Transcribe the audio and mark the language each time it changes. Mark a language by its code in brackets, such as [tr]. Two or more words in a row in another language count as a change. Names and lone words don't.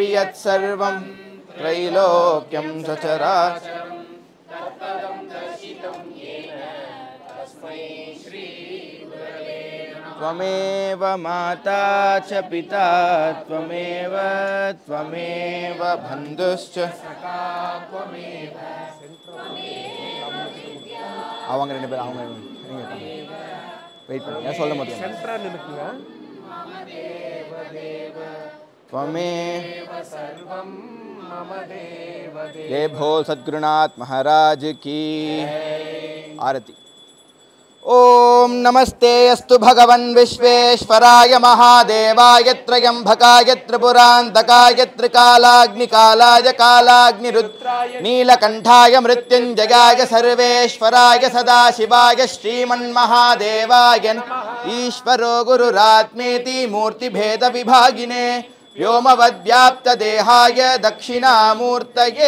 [sa] यत्सर्वं त्रैलोक्यं सचराचरं तत्पदं दर्शितं येन तस्मै श्री गुरवे नमः त्वमेव माता च पिता त्वमेव त्वमेव बन्धुश्च सखा त्वमेव [ta] அவங்க ரெண்டு பேரும் அவங்க வெயிட் பண்ணுங்க சொல்ல முடியும் சென்டரா நின்னுக்குங்க [sa] त्वमेव सर्वं मम देव [hi] जय भोल सद्गुरुनाथ महाराज की आरती [sa] ओम नमस्ते अस्तु भगवन् विश्वेश्वराय महादेवाय त्र्यंबकाय त्रिपुरान्तकाय त्रिकालाग्निकालाय कालाग्निरुद्राय नीलकण्ठाय मृत्युञ्जयाय सर्वेश्वराय सदाशिवाय श्रीमन्महादेवाय ईश्वरो गुरुरात्मेति मूर्तिभेदविभागिने व्योमवद्व्याप्तदेहाय दक्षिणामूर्तये